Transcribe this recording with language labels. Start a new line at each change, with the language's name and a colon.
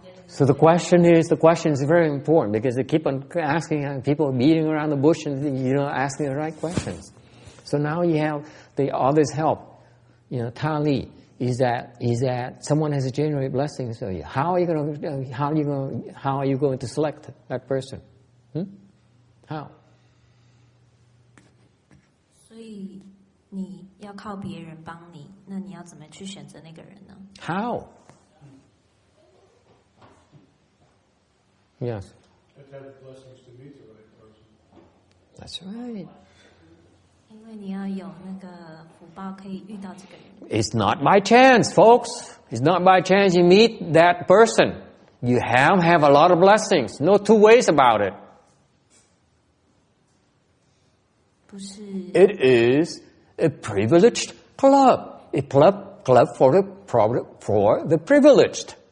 English: So the question is very important because they keep on asking, people beating around the bush and asking the right questions. So now you have the others help. Tali is that someone has a generate blessing. So how are you going to select that person? How?
Chinese: 所以你要靠别人帮你，那你要怎么去选择那个人呢？
English: How? Yes. Have to have the blessings to meet the right person. That's right.
Chinese: 因为你要有那个福报可以遇到这个人。
English: It's not by chance, folks. It's not by chance you meet that person. You have a lot of blessings. No two ways about it.
Chinese: 不是。
English: It is a privileged club. A club for the privileged.